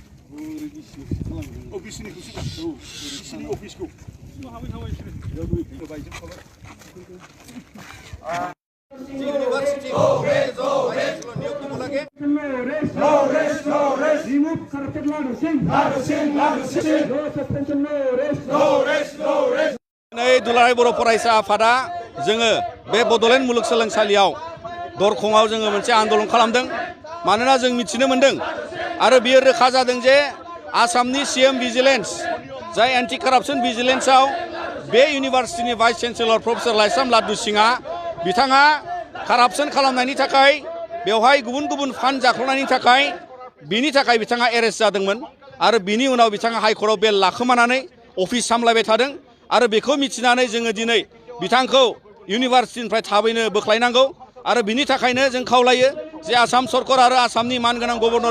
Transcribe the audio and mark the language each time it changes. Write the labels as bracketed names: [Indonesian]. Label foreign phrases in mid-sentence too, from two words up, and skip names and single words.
[Bodo] बिसिनि अफिसखौ [English] Remove corrupted Ladu Singh. No suspension, no arrest. [Bodo] नै दुलाराय बर' फरायसा आफादा जोङो बे बड'लेण्ड मुलुगसोलोंसालियाव दरखंआव जोङो मोनसे आन्दलन खालामदों मानोना जों मिथिनो मोनदों आरो बियो रोखा जादों जे आसामनि [English] CM vigilance [Bodo] जाय [English] anti corruption vigilanceआव [Bodo] बे इउनिभार्सिटिनि [English] vice chancellor professor [Bodo] लाइस्राम लादु सिंहआ बिथाङा कारापसन खालामनायनि थाखाय बेवहाय गुबुन गुबुन फान्ड जाख्ल'नायनि थाखाय बिनि थाखाय बिथाङा एरेस्ट जादोंमोन आरो बिनि उनाव बिथाङा हाइकर्टआव बेल लाखोमानानै अफिस सामलायबाय थादों आरो बेखौ मिथिनानै जोङो दिनै बिथांखौ इउनिभार्सिटिनिफ्राय थाबैनो बोख्लायनांगौ आरो बिनि थाखायनो जों खावलायो जे आसाम सरकार आरो आसामनि मानगोनां गभर्नर